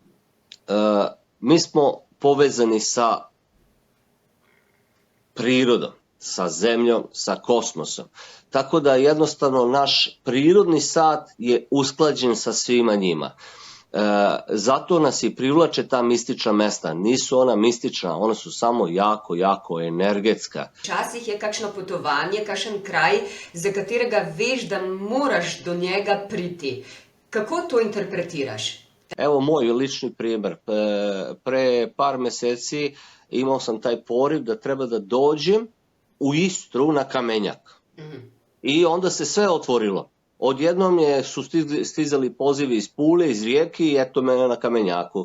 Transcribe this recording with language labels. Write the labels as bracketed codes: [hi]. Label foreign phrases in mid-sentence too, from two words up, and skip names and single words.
[sr] Mi smo povezani sa prirodom, sa zemljom, sa kosmosom. Tako da jednostavno naš prirodni sat je usklađen sa svima njima. Zato nas i privlače ta mistična mesta. Nisu ona mistična, ona su samo jako, jako energetska. [sl] Včasih je kakšno potovanje, kakšen kraj, za katerega veš, da moraš do njega priti. Kako to interpretiraš? [sr] Evo moj lični primjer. Pre par meseci imao sam taj poriv da treba da dođem u Istru na Kamenjak. I onda se sve otvorilo. Odjednom su stizali pozivi iz Pule, iz Rijeke i eto mene na Kamenjaku.